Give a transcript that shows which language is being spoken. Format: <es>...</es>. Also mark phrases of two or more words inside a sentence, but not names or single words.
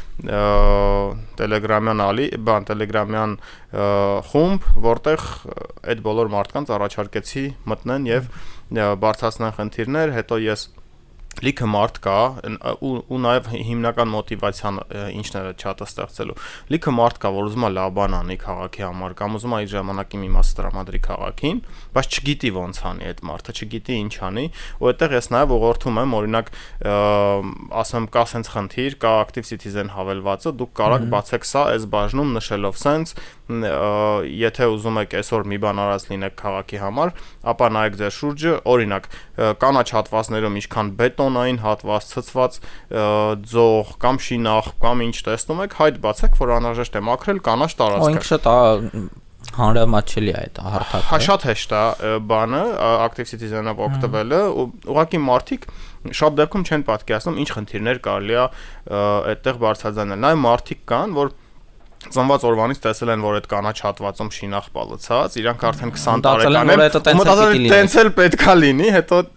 <hy>տելեգրամյան խումբ, որտեղ այդ բոլոր մարդկանց առաջարկեցի մտնեն եւ բարձրացնեն խնդիրներ, հետո ես լիքը մարդ կա ու նաև հիմնական մոտիվացիան ինչն է չաթը ստեղծելու լիքը մարդ կա որ ուզում է լավ բան անի քաղաքի համար կամ ուզում է իր ժամանակի մի մասը տրամադրի քաղաքին բայց չգիտի ոնց անի այդ մարդը չգիտի ինչ անի ու այդտեղ ես նաև ուղղորդում եմ օրինակ ասեմ կա սենց խնդիր կա active citizen հավելվածը դուք կարող բացեք սա այս բաժնում նշելով սենց եթե ուզում եք այսօր մի բան արած լինեք քաղաքի համար ապա նայեք ձեր շուրջը օրինակ կանաչ հատվածներում ինչքան բետոնային հատված, ցցված ձող կամ շինախ կամ ինչ տեսնում եք, հայտ բացեք, որ անհրաժեշտ է մաքրել կանաչ տարածքը։ Ինքը շատ հանրամատչելի է այդ հարթակը։ Հա շատ հեշտ է բանը, active citizen-ով օգտվելը, ուղղակի մարդիկ շատ դեպքում չեն պատկերացնում ինչ խնդիրներ կարելի է այդտեղ բարձրաձայնել։ Նաև մարդիկ կան, որ ծնված օրվանից տեսել են, որ այդ կանաչ հատվածում շինախ բալացած, իրանք արդեն 20 տարեկան են, մտածել տենց էլ պետքա լինի, հետո</hy>